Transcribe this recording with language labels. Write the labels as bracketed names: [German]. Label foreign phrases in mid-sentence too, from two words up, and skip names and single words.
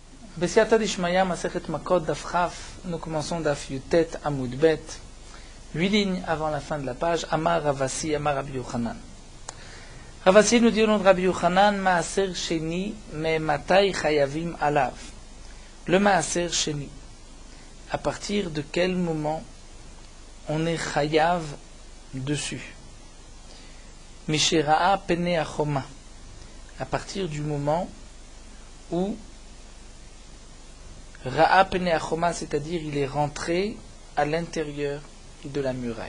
[Aramaic] בסייעתא דשמיא, [Hebrew] מסכת מכות, דף כ, [French] nous commençons [Hebrew] דף יט עמוד ב, [French] 8 lignes avant la fin de la page, [Aramaic] אמר רב אסי, אמר רבי יוחנן. [French] Ravasi nous dit au nom de Rabbi Yochanan, [Hebrew] מעשר שני, מאימתי חייבים עליו. [French] Le [Hebrew] מעשר שני, [French] à partir de quel moment on est Chayav dessus? [Hebrew] משראה פני החומה, [French] à partir du moment où [Hebrew] ראה פני החומה, [French] c'est-à-dire il est rentré à l'intérieur de la muraille.